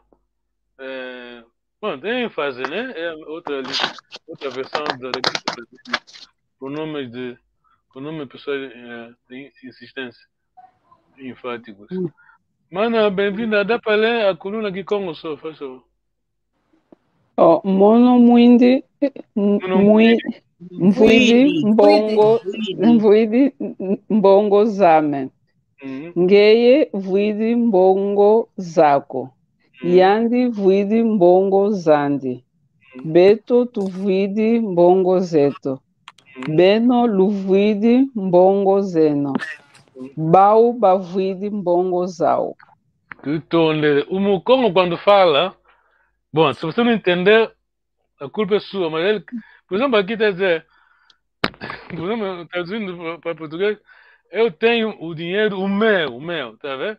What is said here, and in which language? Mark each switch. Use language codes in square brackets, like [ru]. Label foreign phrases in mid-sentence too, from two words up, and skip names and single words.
[pt] Pronto, é ênfase, né? É outra versão da pronomes pessoais de insistência enfáticos. Mana, bem-vinda. Dá para ler a coluna aqui como sou, faz favor. [kg] Mono Mwindi Mbongo Zame. Ngeye Vuidi Mbongo Zako. Yandi Vuidi Mbongo Zandi. Beto Tuvuidi Mbongo Zeto. Beno Luvuidi Mbongo Zeno. Bau Bavuidi Mbongo Zau. [pt] O Mukongo, quando fala, bom, se você não entender, a culpa é sua, mas ele, por exemplo, aqui está a dizer, por exemplo, traduzindo para português, eu tenho o dinheiro, o meu, tá vendo?